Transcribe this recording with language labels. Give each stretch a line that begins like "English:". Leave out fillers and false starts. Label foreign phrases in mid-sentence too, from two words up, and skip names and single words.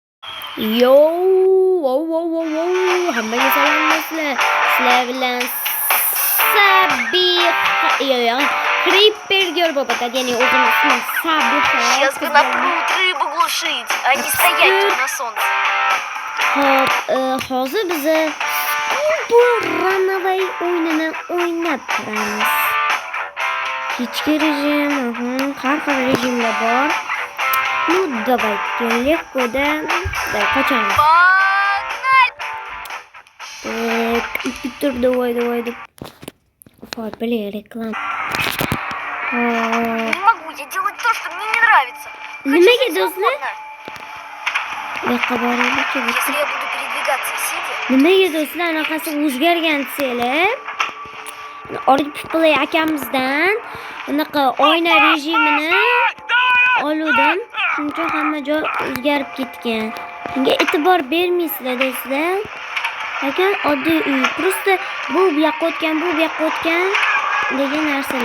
Uzbek: Yo, wow, wow, wow, wow. Hammaga salomlar sizlar. Sizlar bilan Sabiha, Creeper Girl bo'ladi. Ya'ni o'zim ismim Sabiha.
Russian: Сейчас бы напрут рыбу глушить, а не стоять тут на солнце.
Uzbek: Hop, hozir biz bu Runaway o'yinini o'ynab turamiz. Kechki rejim, har xil rejimlar bor.
Russian: Ну, давайте легко, да? Да, качаем. Погнали! Так, Питер, давай. Вот, блин, реклама. Не могу я делать то, что мне не нравится.
Uzbek: Nimaga
Russian: Хочу
Uzbek: do'stlar?
Russian: свободно. Если я буду передвигаться сидя,
Uzbek: Nimaga do'stlar anaqasi o'zgargan desanglar? Orif Play akamizdan unaqa oyna rejimini oluvdim. Shuning uchun hamma joy o'zgarib ketgan. Bunga e'tibor bermaysizlar do'stlar. Lekin oddiy uy. Просто bu yoqqa o'tgan degan narsalar.